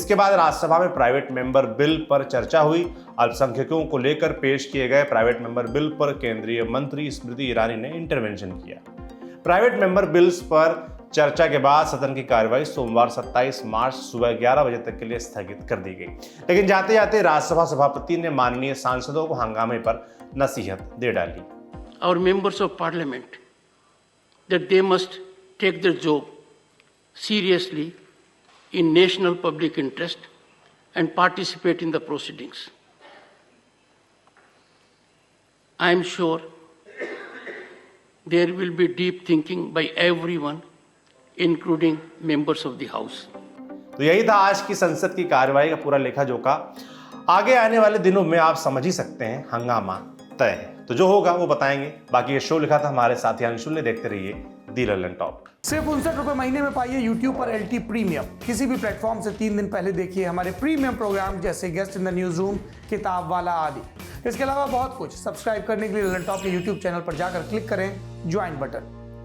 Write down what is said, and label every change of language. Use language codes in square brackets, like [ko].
[hi] इसके बाद राज्यसभा में प्राइवेट मेंबर बिल पर चर्चा हुई। अल्पसंख्यकों को लेकर पेश किए गए प्राइवेट मेंबर बिल पर केंद्रीय मंत्री स्मृति ईरानी ने इंटरवेंशन किया। प्राइवेट मेंबर बिल्स पर चर्चा के बाद सदन की कार्यवाही सोमवार 27 मार्च सुबह 11 बजे तक के लिए स्थगित कर दी गई। लेकिन जाते जाते राज्यसभा सभापति ने माननीय सांसदों को हंगामे पर नसीहत दे डाली। [en] Our members of parliament, that they must take their job seriously in national public interest and participate in the proceedings. I am sure there will be deep thinking by everyone, including members of the House. [hi] तो यही था आज की संसद की कार्यवाही का पूरा लेखा जोखा। आगे आने वाले दिनों में आप समझ ही सकते हैं हंगामा तय है। तो जो होगा वो बताएंगे। बाकी ये शो लिखा था हमारे साथी अंशुल ने। देखते रहिए दी ललन टॉक। सिर्फ 59 रुपए महीने में पाइए YouTube पर LT प्रीमियम। किसी भी प्लेटफॉर्म से 3 दिन पहले देखिए हमारे प्रीमियम प्रोग्राम जैसे guest in the news room, किताब वाला आदि। इसके अलावा बहुत कुछ। सब्सक्राइब करने के लिए ललन टॉप के YouTube चैनल पर जाकर क्लिक करें ज्वाइन बटन।